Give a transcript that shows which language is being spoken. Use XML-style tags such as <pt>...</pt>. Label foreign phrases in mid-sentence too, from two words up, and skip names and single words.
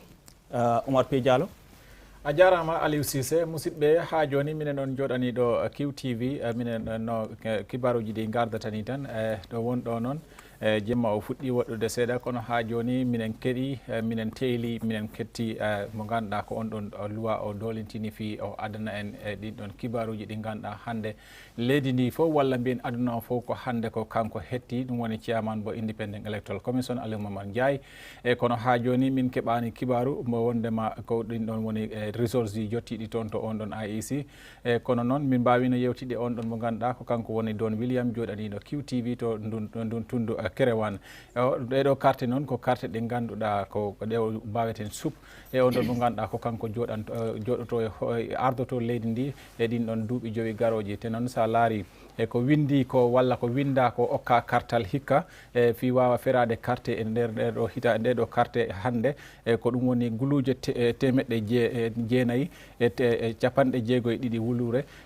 <ff>Omar P. Diallo. a jarama Aliou Cissé musidɓe ha joni minen on joɗani ɗo QTV minen no kibaruji ɗi gardatani tan ɗo wonɗo noon jemma o fuɗɗi waɗɗude seeɗa kono ha joni minen keɗi minen tehli minen ketti mo ganduɗa ko on ɗon loi o dolintini fi o adana en ɗin ɗon kibaruji ɗi ganduɗa hande leydi ndi fof walla mbiyen aduna o fof ko hande ko kanko hetti ɗum woni chairman bo</ff> <en>independent electoral commission</en> <ff>Aliou Mamad Ndiaye kono ha joni min keɓani kibaru mo wondema ko ɗin ɗon woni results ji jottiɗi toon to on ɗon IEC kono noon min mbawino yewtide on ɗon mo ganduɗa ko kanko woni Don William joɗaniɗo QTV to ndun tundu Kerewan ɗeɗo carte noon ko carte ɗe ganduɗa ko ɗe mbaweten sup e on ɗon mo ganduɗa ko kanko joɗoto ardoto leydi ndi e ɗin ɗon duuɓi joyi garoji te noon sa laari e ko windi ko walla ko winda ko okka kartal hikka e fi wawa ferade carte e nder ɗeɗo hita ndeɗo carte hande e ko ɗum woni guluje temeɗɗe jeenayyi e capanɗe jeegoye ɗiɗi wulure</ff>